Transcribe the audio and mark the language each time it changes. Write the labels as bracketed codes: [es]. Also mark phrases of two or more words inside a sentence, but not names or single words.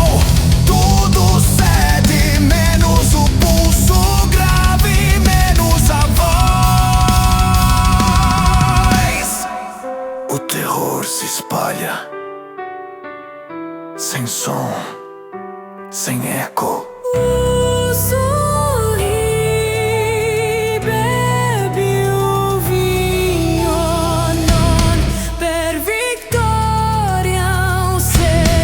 [pt] Tudo cede, menos o pulso grave, menos a voz. O terror se espalha, sem som, sem eco. Sorri, bebi o vinho, [it] non per vittoria, un se